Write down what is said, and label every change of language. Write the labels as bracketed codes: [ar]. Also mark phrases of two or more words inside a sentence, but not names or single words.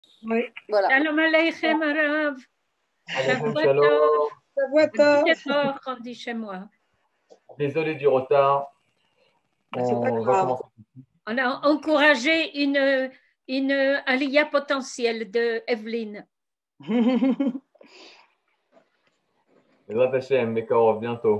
[fr] Oui. Voilà. [he] שלום עליכם הרב. Aleichem Shavua shalom. Tov. שבוע טוב. [fr] Bonjour, on dit chez moi. Désolé du retard. C'est pas On va grave. commencer. On a encouragé une aliyah potentielle de Evelyne. [he] בעזרת השם, מקרוב, bientôt.